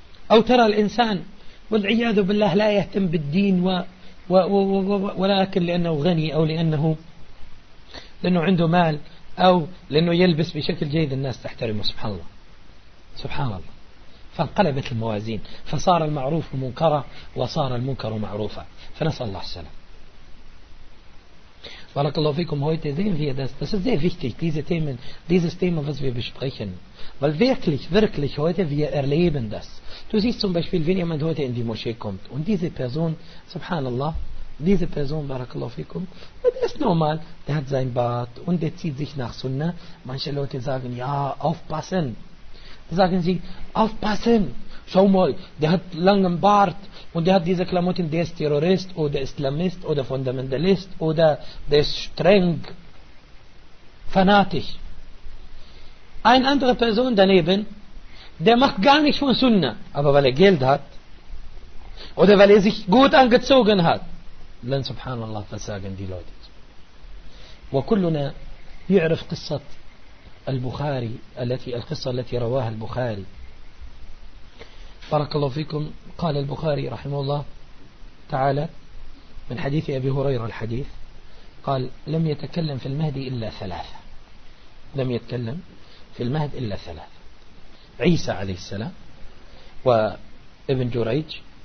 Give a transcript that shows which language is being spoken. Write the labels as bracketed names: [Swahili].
[Arabic] أو ترى الإنسان والعياذ بالله لا يهتم بالدين ولكن لأنه غني أو لأنه عنده مال أو لأنه يلبس بشكل جيد الناس تحترمه. سبحان الله سبحان الله، فانقلبت الموازين، فصار المعروف منكرا وصار المنكر معروفا، فنسأل الله السلام. بارك الله فيكم. [German] heute sehen wir das. Das ist sehr wichtig, diese Themen, dieses Thema, was wir besprechen. Weil wirklich, wirklich, heute wir erleben das. Du siehst zum Beispiel, wenn jemand heute in die Moschee kommt und diese Person, subhanallah, diese Person, [Arabic] بارك الله فيكم, [German] das ist normal, der hat sein Bad und der zieht sich nach Sunna. Manche Leute sagen, ja, aufpassen. Sagen sie, aufpassen, schau mal, der hat langen Bart und der hat diese Klamotten, der ist Terrorist oder Islamist oder Fundamentalist oder der ist streng, fanatisch. Eine andere Person daneben, der macht gar nicht von Sunna, aber weil er Geld hat oder weil er sich gut angezogen hat, dann subhanallah, was sagen die Leute. [Arabic] وكلنا يعرف قصة البخاري التي القصة التي رواها البخاري. بارك الله فيكم. قال البخاري رحمه الله تعالى من حديث أبي هريرة الحديث قال لم يتكلم في المهدي إلا ثلاثة، لم يتكلم في المهدي إلا ثلاثة، عيسى عليه السلام وابن جريج،